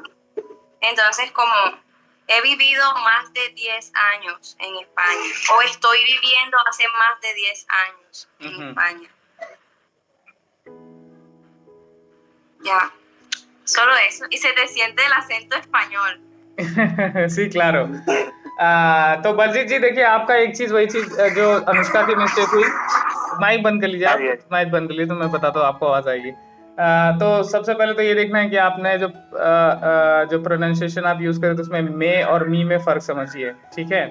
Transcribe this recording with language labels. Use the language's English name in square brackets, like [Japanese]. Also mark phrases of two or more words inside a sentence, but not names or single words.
[Spanish] Entonces como he vivido más de 10 años en España, o estoy viviendo hace más de 10 años en España. Ya, solo eso, y se te siente el acento español. sí, claro। [Hindi] तो बलजीत जी देखिए, आपका एक चीज वही चीज जो अनुष्का की मिस्टेक हुई। माइक बंद कर लीजिए आप, माइक बंद कर लीजिए तो मैं बताता हूँ, आपको आवाज आएगी। तो सबसे पहले तो ये देखना है कि आपने जो प्रोनाउंसिएशन आप यूज करें तो उसमें मे और मी में फर्क समझिए, ठीक है।